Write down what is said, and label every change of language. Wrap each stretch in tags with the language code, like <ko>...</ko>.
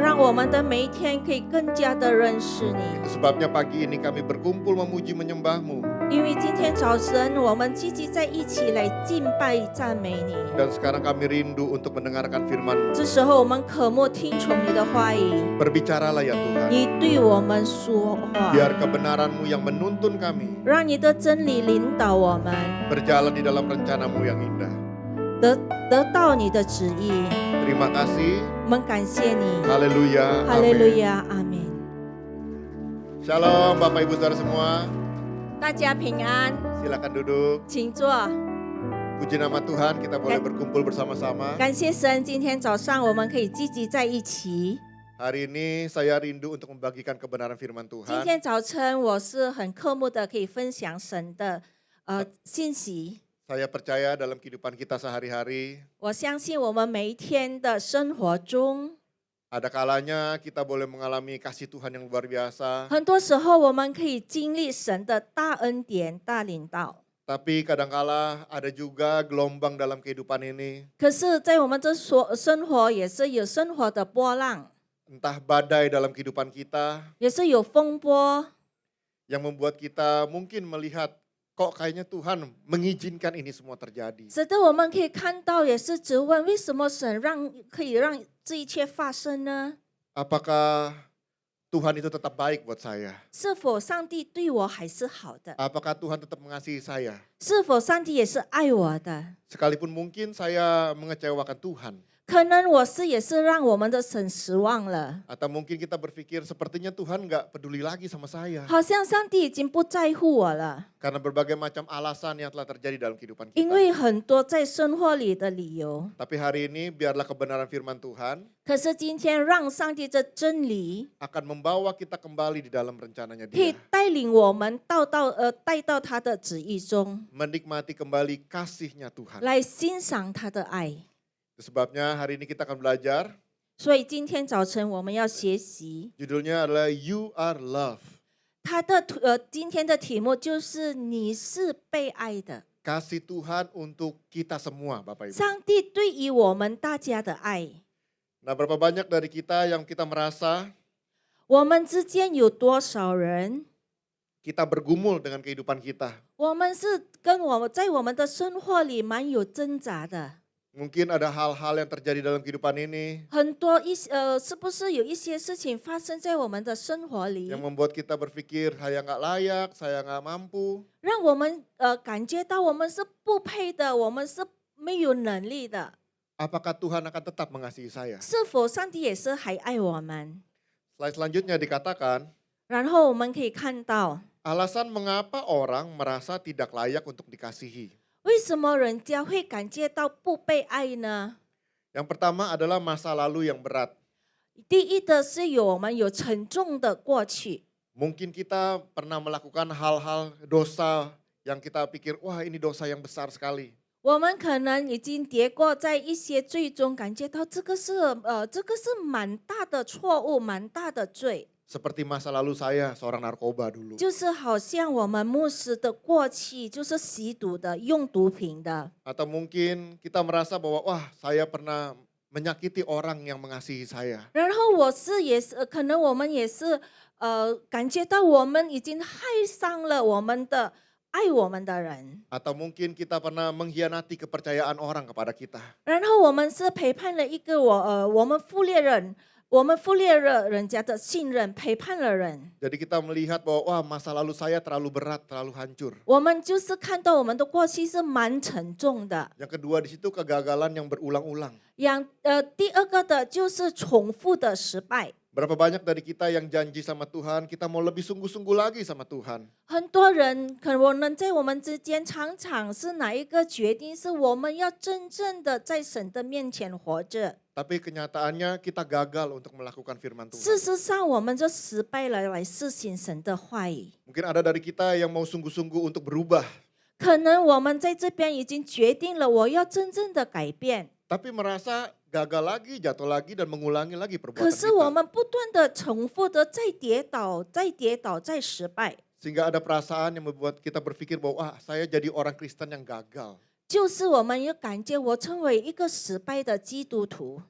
<zh>让我们的每一天可以更加的认识你。</zh> <id>Itu sebabnya pagi ini kami berkumpul memuji menyembah-Mu.</id> <zh>因为今天早晨我们聚集在一起来敬拜赞美你，</zh> <id>Dan sekarang kami rindu untuk mendengarkan firman-Mu.</id> <zh>这时候我们渴慕听从你的话语，</zh> <id>Berbicaralah ya Tuhan.</id> <zh>你对我们说话，</zh> <id>Biar kebenaran-Mu yang menuntun kami</id> <zh>让你的真理领导我们，</zh> <id>berjalan di dalam rencana-Mu yang indah.</id> <zh>得到你的旨意。</zh> <id>Terima kasih.</id> <zh>我们感谢你，</zh> <id>Haleluya.</id> <zh>哈利路</zh> <id>Amin.</id> <zh>亚，阿门。</zh> <id>Shalom Bapak Ibu Saudara semua.</id> <zh>大家平安，</zh> <id>Silakan duduk.</id> <zh>请坐。</zh> <id>Puji nama Tuhan, kita boleh berkumpul bersama-sama.</id> <zh>感谢神，今天早上我们可以聚集在一起。</zh> <id>Hari ini saya rindu untuk membagikan kebenaran firman</id> <zh>今</zh> <id>Tuhan.</id> <zh>天早晨我是很渴慕的，可以分享神的信息。</zh> <id>Saya percaya dalam kehidupan kita sehari-hari,</id> <zh>我相信我们每一天的生活中，</zh> <id>ada kalanya kita boleh mengalami kasih Tuhan yang luar biasa.</id> <zh>很多时候我们可以经历神的大恩典、大领导。</zh> <id>Tapi kadangkala ada juga gelombang dalam kehidupan ini.</id> <zh>可是，在我们这生活也是有生活的波浪，</zh> <id>Entah badai dalam kehidupan kita</id> <zh>也是有风波，</zh> <id>yang membuat kita mungkin melihat kok kayaknya Tuhan mengizinkan ini semua terjadi.</id> <zh>使得我们可以看到，也是质问为什么神可以让这一切发生呢？</zh> <id>Apakah Tuhan itu tetap baik buat saya?</id> <zh>是否上帝对我还是好的？</zh> <id>Apakah Tuhan tetap mengasihi saya?</id> <zh>是否上帝也是爱我的？</zh> <id>Sekalipun mungkin saya mengecewakan Tuhan.</id> <zh>可能也是让我们的神失望了，</zh> <id>Atau mungkin kita berpikir sepertinya Tuhan nggak peduli lagi sama saya.</id> <zh>好像上帝已经不在乎我了，</zh> <id>Karena berbagai macam alasan yang telah terjadi dalam kehidupan</id> <zh>因</zh> <id>kita.</id> <zh>为很多在生活里的理由。</zh> <id>Tapi hari ini biarlah kebenaran firman Tuhan</id> <zh>可是今天让上帝的真理</zh> <id>akan membawa kita kembali di dalam rencananya</id> <zh>可以</zh> <id>Dia.</id> <zh>带领我们带到他的旨意中，</zh> <id>Menikmati kembali kasihnya Tuhan.</id> <zh>来欣赏他的爱。</zh> <id>Itu sebabnya hari ini kita akan belajar.</id> <zh>所以今天早晨我们要学习，</zh> <id>Judulnya adalah</id> <en>You Are Love.</en> <zh>今天的题目就是你是被爱的，</zh> <id>Kasih Tuhan untuk kita semua Bapak Ibu.</id> <zh>上帝对于我们大家的爱。</zh> <id>Nah berapa banyak dari kita yang kita merasa</id> <zh>我们之间有多少人，</zh> <id>kita bergumul dengan kehidupan kita.</id> <zh>我们是在我们的生活里蛮有挣扎的，</zh> <id>Mungkin ada hal-hal yang terjadi dalam kehidupan ini</id> <zh>很多是不是有一些事情发生在我们的生活里，</zh> <id>yang membuat kita berpikir saya nggak layak, saya nggak mampu.</id> <zh>让我们感觉到我们是不配的，我们是没有能力的。</zh> <id>Apakah Tuhan akan tetap mengasihi saya?</id> <zh>是否上帝也是还爱我们？</zh> <id>Slide selanjutnya dikatakan,</id> <zh>然后我们可以看到，</zh> <id>alasan mengapa orang merasa tidak layak untuk dikasihi.</id> <zh>为什么人家会感觉到不被爱呢？</zh> <id>Yang pertama adalah masa lalu yang berat.</id> <zh>第一的是我们有沉重的过去，</zh> <id>Mungkin kita pernah melakukan hal-hal dosa yang kita pikir, wah ini dosa yang besar sekali.</id> <zh>我们可能已经跌过在一些罪中，感觉到这个是蛮大的错误，蛮大的罪。</zh> <id>Seperti masa lalu saya seorang narkoba dulu.</id> <zh>就是好像我们牧师的过去就是吸毒的、用毒品的，</zh> <id>Atau mungkin kita merasa bahwa wah saya pernah menyakiti orang yang mengasihi saya.</id> <zh>然后可能我们也是感觉到我们已经害伤了爱我们的人，</zh> <id>Atau mungkin kita pernah mengkhianati kepercayaan orang kepada kita.</id> <zh>然后我们是陪伴了一个我们忽略了人家的信任，陪伴了人。</zh> <id>Jadi kita melihat bahwa wah masa lalu saya terlalu berat, terlalu hancur.</id> <zh>我们就是看到我们的过去是蛮沉重的。</zh> <id>Yang kedua di situ kegagalan yang berulang-ulang.</id> <zh>第二个的就是重复的失败。</zh> <id>Berapa banyak dari kita yang janji sama Tuhan, kita mau lebih sungguh-sungguh lagi sama Tuhan.</id> <zh>很多人可能在我们之间常常是哪一个决定是我们要真正的在神的面前活着，</zh> <id>Tapi kenyataannya kita gagal untuk melakukan firman</id> <zh>事实上我们就失败了来实行神的话语。</zh> <id>Mungkin ada dari kita yang mau sungguh-sungguh untuk berubah.</id> <zh>可能我们在这边已经决定了，我要真正的改变，</zh> <id>tapi merasa gagal lagi, jatuh lagi, dan mengulangi lagi</id> <zh>可</zh> <id>perbuatan</id> <zh>是我</zh> <id>kita.</id> <zh>们不断的重复的再跌倒，再跌倒，再失败，</zh> <id>Sehingga ada perasaan yang membuat kita berpikir bahwa wah saya jadi orang Kristen yang gagal.</id> <zh>就是我们有感觉我成为一个失败的基督徒，</zh>